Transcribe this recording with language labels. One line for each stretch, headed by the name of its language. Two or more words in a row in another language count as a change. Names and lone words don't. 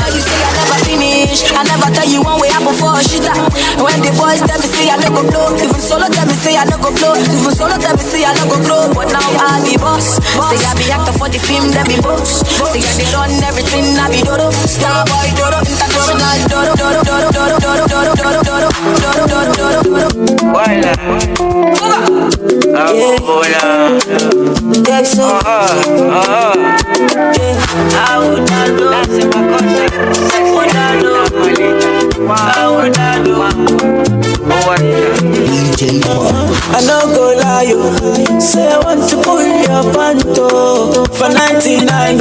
Nigerian Pidgin: You say I never finish. I never tell you one way happen for a shit. When the boys tell me say I no go blow. Even solo tell me say I no go flow. Even solo tell me say I no go grow. But now I be boss. Say I be actor for the film, that be boss. Say I be run everything, I be dodo. Star boy dodo, international dodo, dodo, dodo, dodo, dodo, dodo, dodo, dodo, dodo, dodo, dodo, dodo.
French: Voila, voila.
Nigerian Pidgin: I no go lie, you say I want to pull your panto for 99.